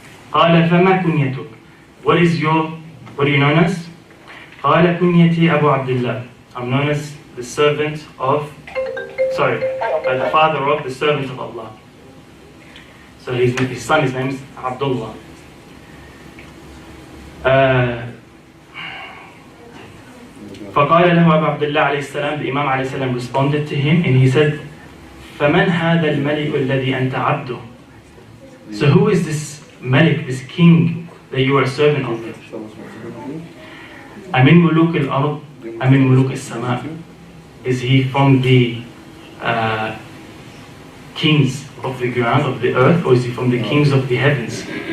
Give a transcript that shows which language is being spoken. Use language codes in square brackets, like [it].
[ar] قال فما كنيتك? [en] What are you known as? [ar] قال كنيتي أبو عبد الله. [en] I'm known as the servant of, the father of the servant of Allah. So his son, his name is Abdullah. [ar] فقال له أبو عبد الله عليه السلام, [en] the Imam عليه السلام responded to him and he said, [ar] فمن هذا الملك الذي أنت عبده? [en] So who is this Malik, this king that you are a servant of? [ar] أمن ملوك الأرض أمن ملوك السماء? [en] Is he from the kings of the ground, of the earth, or is he from the kings of the heavens?